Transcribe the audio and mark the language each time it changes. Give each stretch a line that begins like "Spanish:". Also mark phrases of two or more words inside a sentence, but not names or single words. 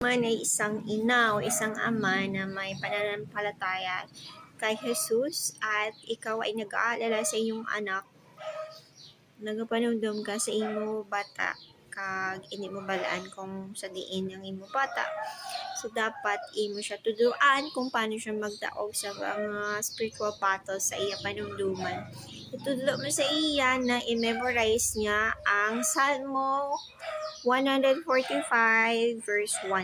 Filipino: Man ay isang ina o isang ama na may pananampalataya kay Jesus at ikaw ay nag-aalala sa iyong anak,
Hiligaynon: nagapanumdum ka sa imo bata kag hindi mo balaan kung sa diin ang imo bata. So dapat imo siya tuduan kung paano siya magdaog sa mga
English: spiritual battles
Hiligaynon: sa iya panumduman. Itudlo mo sa iya na i-memorize niya ang Salmo 145 verse 1.